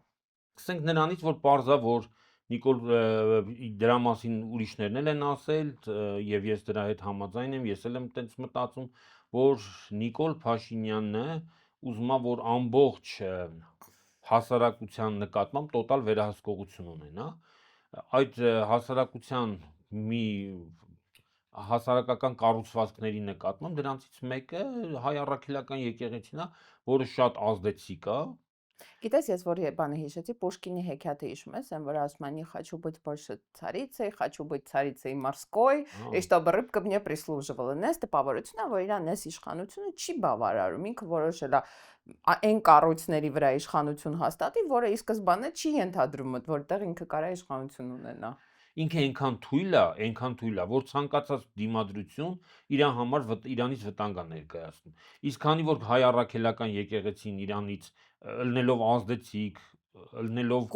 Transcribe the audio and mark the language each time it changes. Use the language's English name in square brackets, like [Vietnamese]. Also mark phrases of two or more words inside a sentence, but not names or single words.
[Armenian] Սկսենք նրանից, որ պարզա, որ Նիկոլ դրա մասին ուրիշներն են ասել, եւ ես դրա հետ համաձայն եմ, ես էլ եմ տենց մտածում, որ Նիկոլ Փաշինյանն է ուզում է, որ ամբողջ հասարակության նկատմամբ տոտալ վերահսկողություն ունենա։ Այդ հասարակության մի հասարակական կառուցվածքների նկատմամբ դրանցից մեկը հայ առաքելական եկեղեցին է, որը շատ ազդեցիկ է։ Գիտես, ես որ բանը հիշեցի, Պուշկինի հեքիաթը հիշում ես, այն որ ասում են, [Russian] хочу быть больше царицей, хочу быть царицей морской, и чтобы рыбка мне прислуживала։ [Armenian] Նես տպավորությունն է, որ իրան այս իշխանությունը չի բավարարում, ինքը որոշել է այն կառույցների վրա իշխանություն հաստատի, որը ի սկզբանե չի ենթադրում, որտեղ ինքը կարա իշխանություն ունենա։ Ինքը այնքան թույլ է, որ ցանկացած դիմադրություն իրան համար իրանից վտանգ է ներկայացնում։ Իսկ քանի որ հայ առաքելական եկեղեցին իրանից ըլնելով ազդեցիկ, ըլնելով